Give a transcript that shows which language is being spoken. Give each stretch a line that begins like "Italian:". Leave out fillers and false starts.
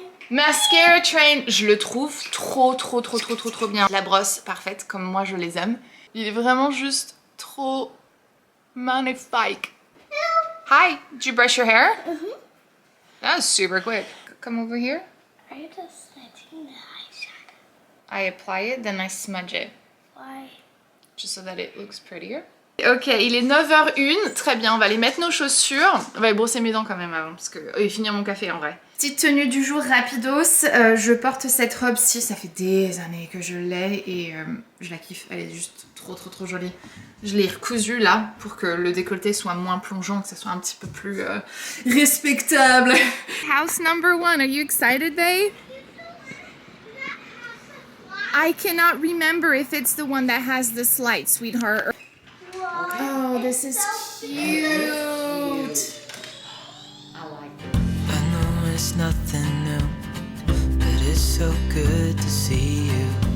French: Mascara Train, je le trouve trop bien. La brosse parfaite comme moi je les aime. Il est vraiment juste trop magnifique.
English: Hi, did you brush your hair? That was super quick. Come over here. Are you just setting the eyeshadow? I apply it, then I smudge it. Why? Just so that it looks prettier.
French: Ok, il est 9h01, très bien, on va aller mettre nos chaussures. On va aller brosser mes dents quand même avant, parce que... et finir mon café en vrai. Petite tenue du jour rapidos, je porte cette robe-ci, ça fait des années que je l'ai et je la kiffe, elle est juste trop jolie. Je l'ai recousue là, pour que le décolleté soit moins plongeant, que ça soit un petit peu plus respectable.
English: House number 1, are you excited, babe? I cannot remember if it's the one that has the slide, sweetheart. Oh, this is cute. I like it. I know it's nothing new, but it's so good to see you.